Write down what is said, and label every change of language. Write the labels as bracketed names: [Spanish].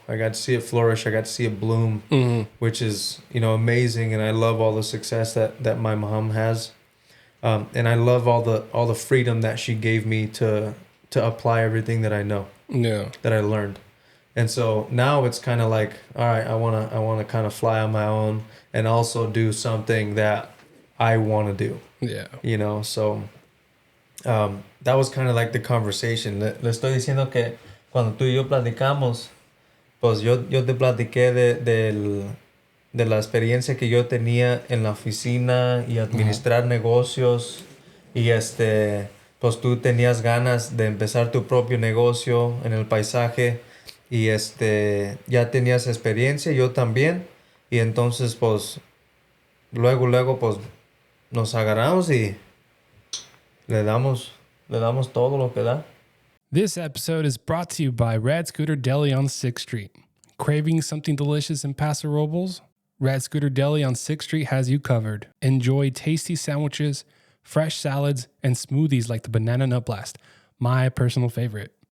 [English] I got to see it flourish. I got to see it bloom, which is amazing, and I love all the success that my mom has, and I love all the freedom that she gave me to apply everything that I know, that I learned. And so now it's kind of like, all right, I want to kind of fly on my own and also do something that I want to do. Yeah. So that was kind of like the conversation. [Spanish] Le estoy diciendo que cuando tú y yo platicamos, pues yo te platiqué de la experiencia que yo tenía en la oficina y administrar negocios y pues tú tenías ganas de empezar tu propio negocio en el paisaje y ya tenías experiencia, yo también, y entonces pues luego pues nos agarramos y le damos todo lo que da. [English] This episode is brought to you by Rad Scooter Deli on 6th Street. Craving something delicious in Paso Robles? Rad Scooter Deli on 6th Street has you covered. Enjoy tasty sandwiches, fresh salads, and smoothies like the Banana Nut Blast, my personal favorite.